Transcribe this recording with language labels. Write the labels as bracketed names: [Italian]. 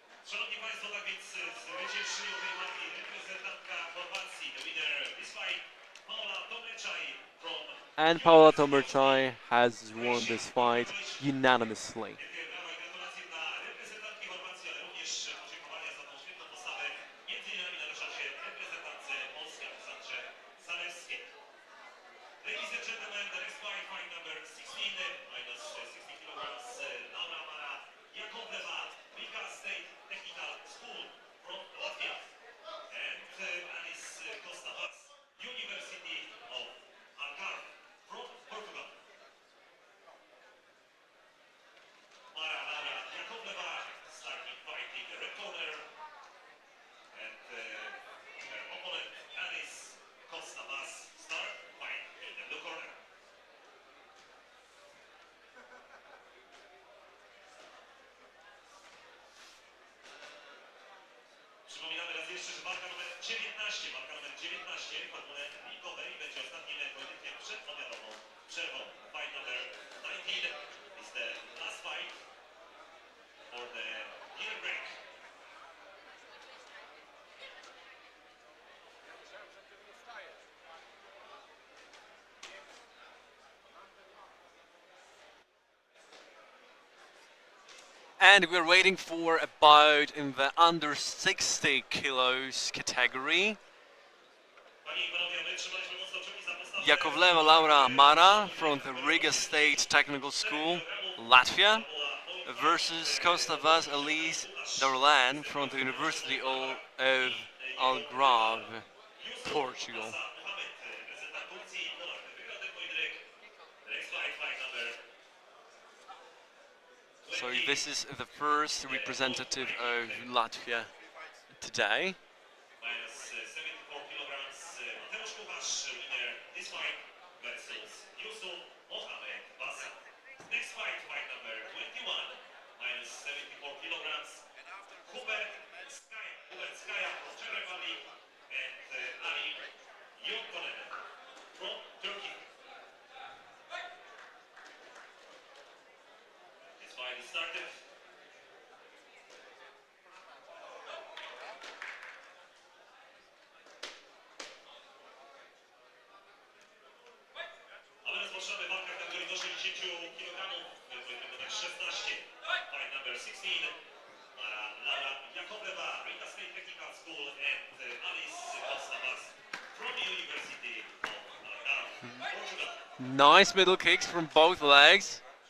[Polish] Szanowni Państwo, tak więc zwyciężyła tej walki reprezentantka Chorwacji. [English] The winner this fight, Paula Tomeczaj from And Paula Tomerchai has won this fight unanimously. [Polish] Wielkie brawa i gratulacje dla reprezentantki Chorwacji, ale również podziękowania za tą świetną postawę. Między innymi należą się reprezentantce Polski, Aleksandrze Zalewskiej. [English] Ladies and gentlemen, the next fight, fight number 16, minus 60 kilograms, Laura Mara Jakovleva, Riga State Technical School from Latvia, and Alice Costa Vaz, University of Algarve from Portugal. Mara Laura Jakovleva starting fight in the red corner, and her opponent Alice Costa Vaz start fight in the blue corner. [Polish] Przypominamy raz jeszcze, że walka numer 19 w formule ligowej będzie ostatnim pojedynkiem przed obiadową przerwą. [English] Fight number 19 is the last fight for the dinner break. And we're waiting for a bout in the under 60 kilos category. [Polish] Panie i panowie, my trzymaliśmy mocno kciuki za postawę [English] Jakovleva Laura Mara from the Riga State Technical School, Latvia, versus Costa Vaz Elise Darlan from the University of Algarve, Portugal. [Polish] Mohamed, reprezentant Turcji i Polak. Wygrał ten pojedynek. [English] The next fight, fight number So this is the first representative of Latvia today. minus 74 kilograms. Mateusz Kucharz, winner this fight versus Yusuf Mohamed Bassa. Next fight, fight number 21, minus 74 kilograms. Hubert Skaya from Czech Republic and Ali Yonkonen from Turkey. This fight is started. [Polish] A my rozpoczynamy walkę w kategorii do 60 kg. Pojedynek numer 16. [English] Fight number 16. Laura Jakovleva, Riga State Technical School, and Alice Costa Vaz from the University of Algarve, Portugal. Nice middle kicks from both legs.